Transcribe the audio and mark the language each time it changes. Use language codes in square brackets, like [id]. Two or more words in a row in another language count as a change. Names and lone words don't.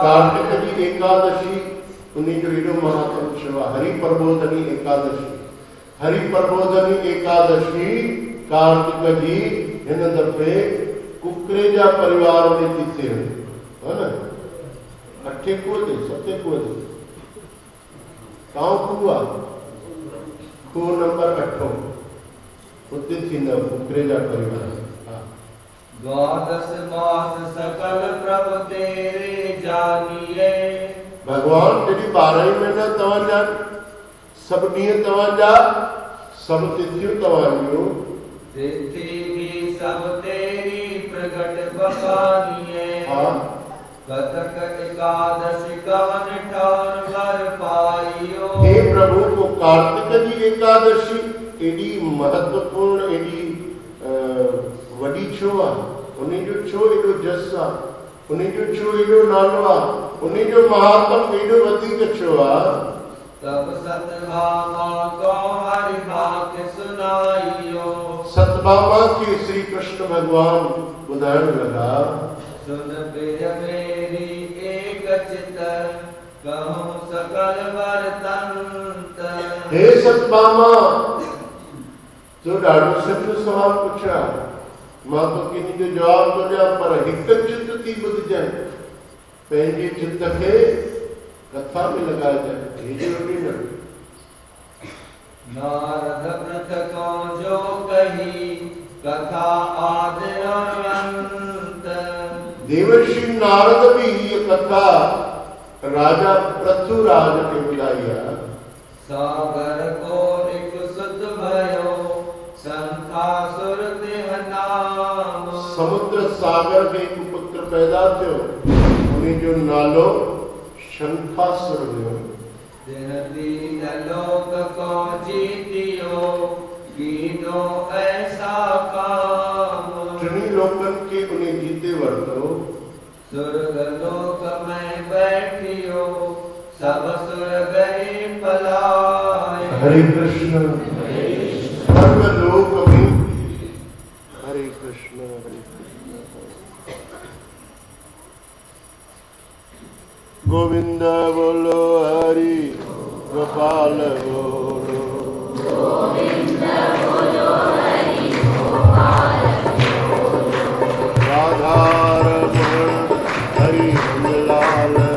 [sd] कार्तिक जी एकादशी उन्हीं जो एॾो महात्म छो आहे। हरि प्रबोधनी एकादशी। हरि प्रबोधनी एकादशी कार्तिक जी हिन दफ़े कुकरेजा परिवार में थी थिए, [hi] है न? [sd] 8 कुओं ते 7 कुओं ते काउ कुआ कुओं नंबर 8 उते थींदा कुकरेजा परिवार। [hi] द्वादश मास सकल प्रभु तेरे जानिए। [sd] भगवान जॾहिं 12 महीना तव्हांजा, सभु ॾींहं तव्हांजा, सभु तिथियूं तव्हांजियूं, [hi] तिथि भी सब तेरी प्रगट बखानिए। हाँ। कतक एकादशी कवन ठौर वर पाइयो। [sd] हे प्रभु को कार्तिक जी एकादशी एडी महत्वपूर्ण, एडी वडी छो आहे? उन्हीं जो छो एडो जस आहे? उन्हीं जो छो एडो नालो आहे? उन्हीं जो महात्म एडो वधीक छो आहे? [hi] तब सतभामा को हरि भाग्य सुनाइयो। [sd] सतभामा के श्री कृष्ण भगवान बुधाइण लगा, [hi] सुन प्रिय मेरी एक चित कहूं सकल वर्तंत। [sd] हे सतभामा, तो ॾाढो सचो सवाल पुछा। मां तो किनी जो जवाब तो ॾियां, पर हिकु चित थी ॿुधजांइ। पंहिंजे चित खे कथा में लॻाइजांइ। हेॾी वॾी न। [hi] नारद पृथको जो कही कथा आदि और अंत। [sd] देवर्षि नारद [hi] भी ये कथा [sd] राजा पृथुराज के ॿुधाई आहे। [hi] सागर को एक सुत भयो संखासुर देह नाम। [sd] समुद्र सागर के एक पुत्र पैदा थियो, उन्हीं जो नालो शंखासुर हुयो। [hi] दिन दीन लोक को जीतियो कीनो ऐसा काम। [sd] टिनी लोकन के उन्हें जीते वरतो। [hi] स्वर्ग लोक में बैठियो सब सुर गए पलाए। हरे कृष्ण। स्वर्ग लोक में हरे कृष्ण हरे कृष्ण। गोविंद बोलो हरि गोपाल बोलो। गोविंद बोलो हरि गोपाल बोलो। राधा रमण हरि लाल